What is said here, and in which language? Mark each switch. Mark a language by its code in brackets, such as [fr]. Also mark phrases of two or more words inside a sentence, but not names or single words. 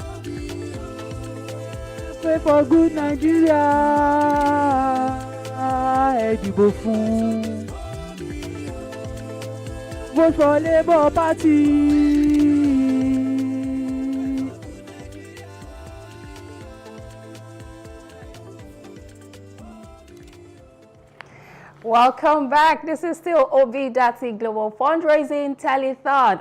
[en] Pray for good Nigeria. [yo] Ẹ dìbò fún. [en] Vote for Labour Party. Welcome back. This is still Obi-Datti Global Fundraising Telethon.